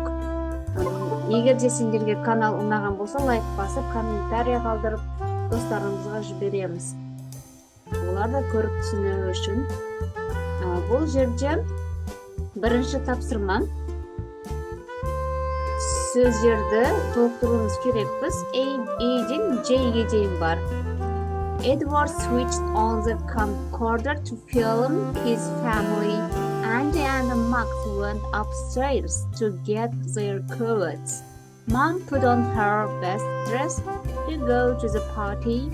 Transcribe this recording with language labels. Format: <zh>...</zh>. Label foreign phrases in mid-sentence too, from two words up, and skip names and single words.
<kk>Егер де сендерге канал ұнаған болса, лайк басып, комментарий қалдырып, достарымызға жібереміз. Олар да көріп түсіну үшін. Бұл жерде бірінші тапсырма. Сөздерді толықтыруымыз керек. Біз A-ден J-ге дейін бар.</kk> <en>Edward switched on the camcorder to film his family. Andy and Max went upstairs to get their coats. Mom put on her best dress to go to the party.</en>